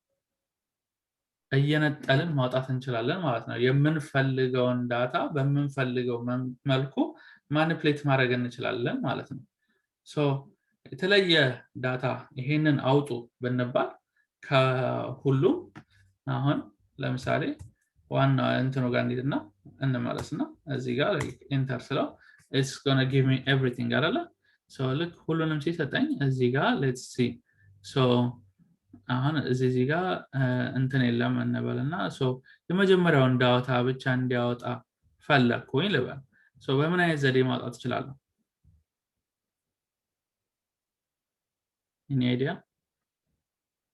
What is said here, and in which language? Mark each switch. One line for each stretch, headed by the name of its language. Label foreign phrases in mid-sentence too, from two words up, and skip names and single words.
Amharic: እየነጠልን ማውጣት እንችላለን ማለት ነው የምንፈልገውን ዳታ በምንፈልገው መልኩ ማኒፕሌት ማድረግ እንችላለን ማለት ነው so የተለየ ዳታ ይሄንን አውጡ ብንባል ከሁሉም አሁን ለምሳሌ ዋና እንትኑ ጋር እንሂድና እንመለስና እዚህ ጋር ኢንተር ስለው
English: it's going to give me everything
Amharic: አይደለ so ልክ ሁሉንም ሲሰጠኝ እዚህ ጋር
English: let's see
Amharic: so አሁን እዚህ ጋር እንትን የለም እንበልና so የመጀመሪያውን ዳታ ብቻ እንዲያወጣ ፈለኩኝ ልበል so በምን አይነት ዘዴ ማውጣት እችላለሁ
English: any idea